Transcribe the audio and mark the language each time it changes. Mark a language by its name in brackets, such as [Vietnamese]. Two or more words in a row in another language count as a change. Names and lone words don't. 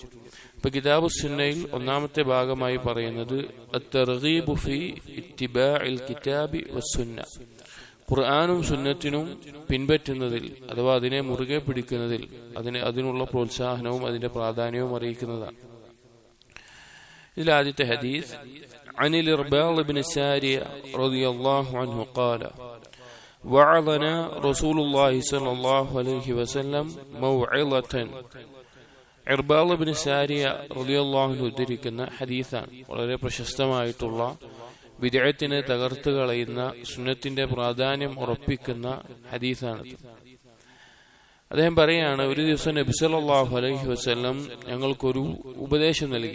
[Malayalam] ഇപ്പൊ കിതാബ് സുന്നയിൽ ഒന്നാമത്തെ ഭാഗമായി പറയുന്നത് [Arabic] الترغيب في اتباع الكتاب والسنة, [Malayalam] ഖുർആനും സുന്നത്തിനും പിൻപറ്റുന്നതിൽ അഥവാ അതിനെ മുറുകെ പിടിക്കുന്നതിൽ അതിനുള്ള പ്രോത്സാഹനവും അതിന്റെ പ്രാധാന്യവും അറിയിക്കുന്നതാണ്. ഇതിൽ ആദ്യത്തെ ഹദീസ് [Arabic] عن الإرباض بن سارية رضي الله عنه قال وعظنا رسول الله صلى الله عليه وسلم موعظة. [Malayalam] ഇർബാദ് ബിൻ സാരിയ [Arabic] رضي الله عنه [Malayalam] ഉദ്ധരിക്കുന്ന ഹദീസാണ്. വളരെ പ്രശസ്തമായിട്ടുള്ള ബിദ്അത്തിനെ തകർത്ത് കളയുന്ന സുന്നത്തിന്റെ പ്രാധാന്യം ഉറപ്പിക്കുന്ന ഹദീസാണ്. അദ്ദേഹം പറയാണ്, ഒരു ദിവസം നബി [Arabic] صلى الله عليه وسلم [Malayalam] ഞങ്ങൾക്കൊരു ഉപദേശം നൽകി.